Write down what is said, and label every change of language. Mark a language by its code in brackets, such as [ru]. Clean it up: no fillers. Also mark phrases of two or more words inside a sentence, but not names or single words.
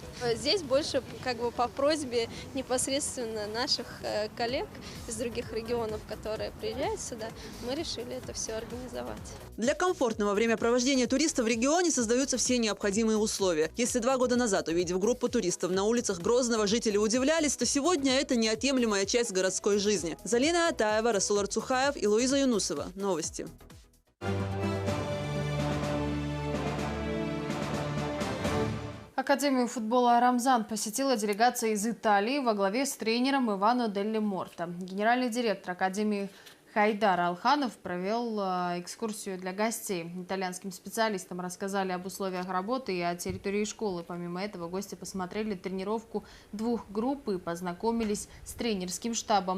[ru] Здесь больше как бы по просьбе непосредственно наших коллег из других регионов, которые приезжают сюда, мы решили это все организовать. Для комфортного времяпровождения туристов в регионе создаются все необходимые условия. Если 2 года назад, увидев группу туристов на улицах Грозного, жители удивлялись, то сегодня это неотъемлемая часть городской жизни. Залина Атаева, Расул Арцухаев и Луиза Юнусова. Новости. Академию футбола «Рамзан» посетила делегация из Италии во главе с тренером Ивано Делли Морта. Генеральный директор Академии Хайдар Алханов провел экскурсию для гостей. Итальянским специалистам рассказали об условиях работы и о территории школы. Помимо этого, гости посмотрели тренировку 2 групп и познакомились с тренерским штабом.